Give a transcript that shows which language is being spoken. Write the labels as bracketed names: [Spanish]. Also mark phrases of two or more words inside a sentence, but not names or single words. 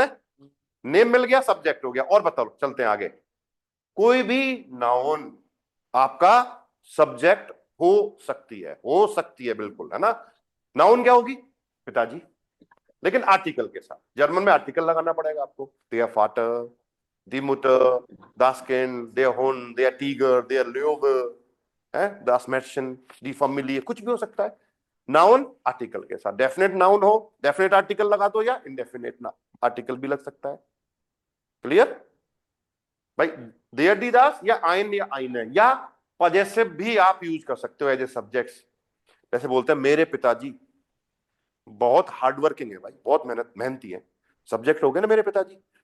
[Hindi] नेम मिल गया, सब्जेक्ट हो गया, और बताओ, चलते हैं आगे। कोई भी नाउन आपका सब्जेक्ट हो सकती है बिल्कुल, है ना। नाउन क्या होगी? पिताजी, लेकिन आर्टिकल के साथ। जर्मन में आर्टिकल लगाना पड़ेगा आपको। [German] der Vater, die Mutter, das Kind, der Hund, der Tiger, der Löwe, है, das Mädchen, die Familie, [Hindi] कुछ भी हो सकता है। [English] noun article [Hindi] के साथ। [English] definite noun [Hindi] हो, [English] definite article [Hindi] लगा दो, या [English] indefinite article [Hindi] भी लग सकता है। क्लियर भाई? [German] der die das, [Hindi] या आइन, या आइने, या पजेसिव भी आप यूज कर सकते हो [English] as a subjects. [Hindi] जैसे बोलते हैं मेरे पिताजी बहुत हार्डवर्किंग है भाई, बहुत मेहनती है, सब्जेक्ट हो गए ना मेरे पिताजी।